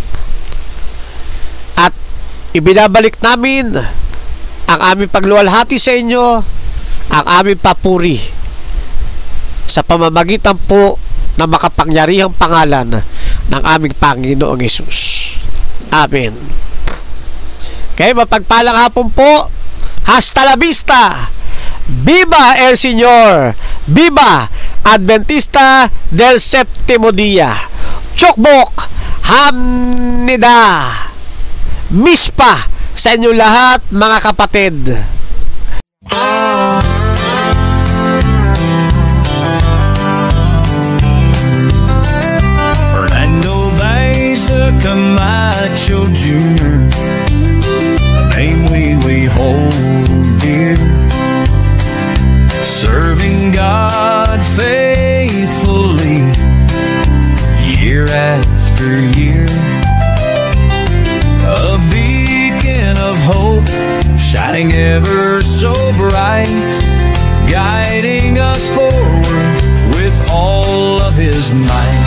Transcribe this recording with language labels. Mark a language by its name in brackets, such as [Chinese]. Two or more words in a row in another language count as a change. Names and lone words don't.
[Filipino] At ibinabalik namin ang aming pagluwalhati sa inyo, ang aming papuri sa pamamagitan po ng makapangyarihang pangalan ng aming Panginoong Hesus. Amen. Okay, mapagpalang hapon po. [Spanish] Hasta la vista. Viva el Señor. Viva Adventista del Séptimo Día. [Korean] 축복합니다. [Filipino] Mispa sa inyo lahat, mga kapatid. [English] Fernando Baeza Camacho Jr., name we hold dear, serving God faithfully year after year, a beacon of hope shining ever so bright, guiding us forward with all of His might.